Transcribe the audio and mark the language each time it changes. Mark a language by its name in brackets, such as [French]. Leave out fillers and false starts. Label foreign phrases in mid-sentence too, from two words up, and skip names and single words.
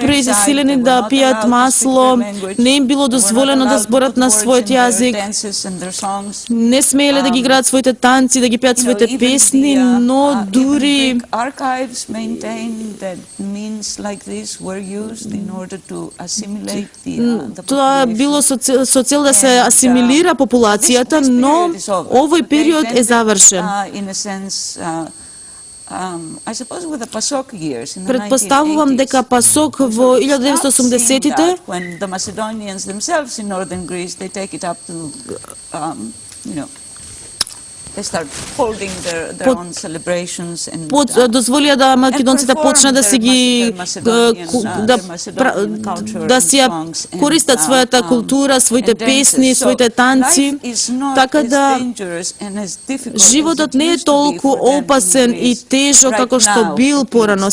[Macedonian] пресилени да пијат масло, не им било дозволено да зборат на својот јазик, не смееле да ги играат своите танци, да ги пеат своите песни, но дури тоа било со цел да се асимилира популацијата, но овој период е завршен. [English] I suppose with the PASOK years in the [Macedonian] Предпоставувам [English] 1980s, [Macedonian] дека ПАСОК во [English] we start seeing [Macedonian] 1980-тите [English] that when the Macedonians themselves in northern Greece, they take it up to, they start holding their own celebrations and [Macedonian] дозволија да македонците почнат да си ги да си користат својата култура, своите песни, своите танци, така да животот не е толку опасен и тежок како што бил порано.